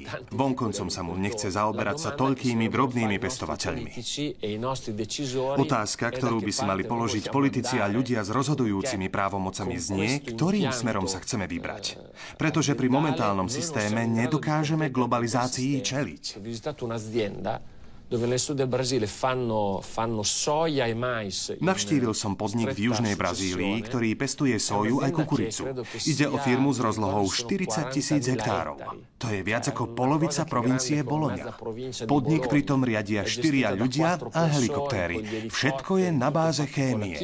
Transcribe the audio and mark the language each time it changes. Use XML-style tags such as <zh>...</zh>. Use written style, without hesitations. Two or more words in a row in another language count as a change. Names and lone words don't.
<sk>Vonkoncom sa mu nechce zaoberať sa toľkými drobnými pestovateľmi. Otázka, ktorú by si mali položiť politici a ľudia s rozhodujúcimi právomocami znie, ktorým smerom sa chceme vybrať. Pretože pri momentálnom systéme nedokážeme globalizácii čeliť.</sk> <it>Un'azienda dove nel sud del Brasile fanno soia e mais.</it> <sk>Navštívil som podnik v južnej Brazílii, ktorý pestuje soju aj kukuricu. Ide o firmu s rozlohou 40 000 hektárov. To je viac ako polovica provincie Bologna. Podnik pritom riadia 4 ľudia a helikoptéry. Všetko je na báze chémie.</sk>